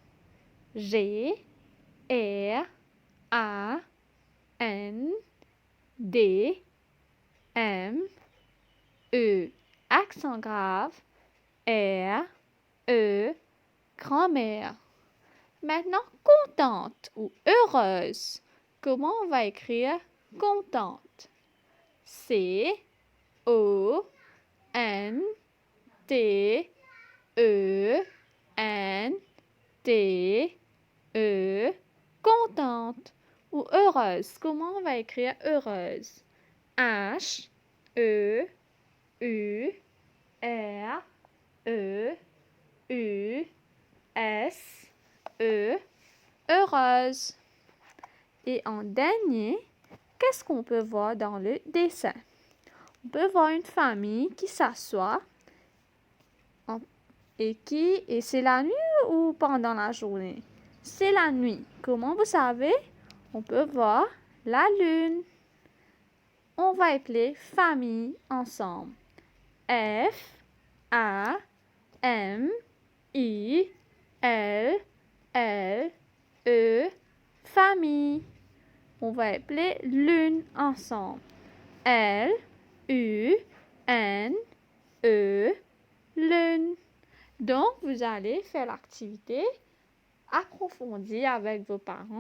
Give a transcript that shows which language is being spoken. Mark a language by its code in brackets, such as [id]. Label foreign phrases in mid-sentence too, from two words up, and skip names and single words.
[fr] G-R-A-N-D-M-E, accent grave, R-E, grand-mère. Maintenant, contente ou heureuse. Comment on va écrire contente? C-O-N-T-E-N-T-E, contente ou heureuse. Comment on va écrire heureuse? H-E-U-R-E-U-S-E, heureuse. Et en dernier, qu'est-ce qu'on peut voir dans le dessin? On peut voir une famille qui s'assoit et c'est la nuit ou pendant la journée? C'est la nuit. Comment vous savez? On peut voir la lune. On va appeler famille ensemble. F-A-M-I-L-L-E, famille. On va appeler lune ensemble. L-U-N-E, lune. Donc, vous allez faire l'activité approfondie avec vos parents.